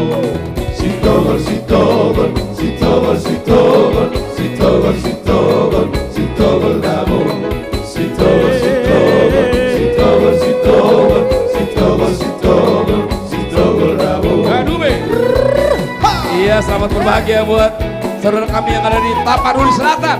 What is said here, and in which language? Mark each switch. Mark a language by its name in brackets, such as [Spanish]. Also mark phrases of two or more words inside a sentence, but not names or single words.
[Batak Toba] Si Togol, si Togol, si Togol, si Togol, si Togol, si Togol, si Togol dabo. Si Togol, si Togol, si Togol, si Togol, si Togol, si Togol, si Togol dabo. [Indonesian] Iya, selamat berbahagia buat saudara kami yang ada di Tapanuli Selatan.